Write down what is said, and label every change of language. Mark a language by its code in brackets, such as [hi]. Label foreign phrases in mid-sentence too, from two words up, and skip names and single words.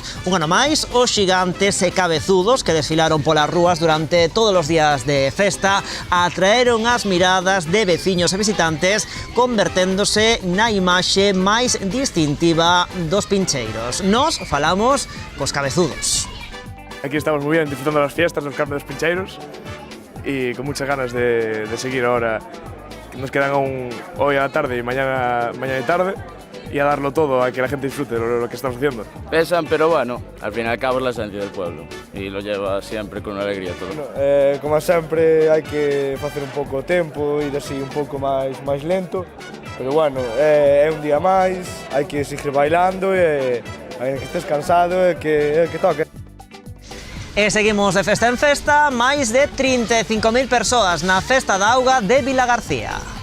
[gl] Un ano máis, os xigantes e cabezudos que desfilaron polas rúas durante todos os días de festa atraeron as miradas de veciños e visitantes, converténdose na imaxe máis distintiva dos Pincheiros. Nos falamos cos cabezudos. [es] Aquí estamos muy bien disfrutando las fiestas del Carme dos Pincheiros y con muchas ganas de seguir ahora. Nos quedan aún hoy a la tarde y mañana y tarde y a darlo todo, a que la gente disfrute lo que estamos haciendo. Pesan, pero bueno, al fin y al cabo es la esencia del pueblo y lo lleva siempre con alegría todo. Bueno, [gl] como sempre hai que facer un pouco o tempo, ir así un pouco máis lento, pero bueno, é un día máis, hai que seguir bailando e que estés cansado e que toque. E seguimos de festa en festa, máis de 35.000 persoas na Festa da Auga de Vilagarcía.